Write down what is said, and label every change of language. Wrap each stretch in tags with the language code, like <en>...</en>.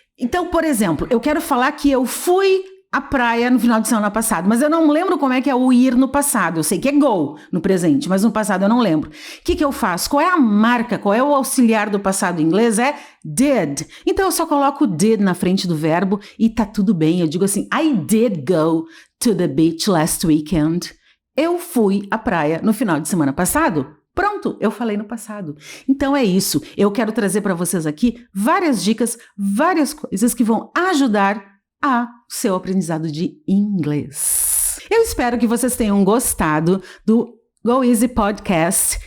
<pt>Então, por exemplo, eu quero falar que eu fui à praia no final de semana passado, mas eu não lembro como é que é o ir no passado. Eu sei que é go no presente, mas no passado eu não lembro. O que eu faço? Qual é a marca? Qual é o auxiliar do passado em inglês? É did. Então eu só coloco did na frente do verbo e tá tudo bem. Eu digo assim,</pt> <en>I did go to the beach last weekend.</en> <pt>Eu fui à praia no final de semana passado. Pronto, eu falei no passado. Então é isso. Eu quero trazer para vocês aqui várias dicas, várias coisas que vão ajudar a seu aprendizado de inglês. Eu espero que vocês tenham gostado do Go Easy Podcast.</pt>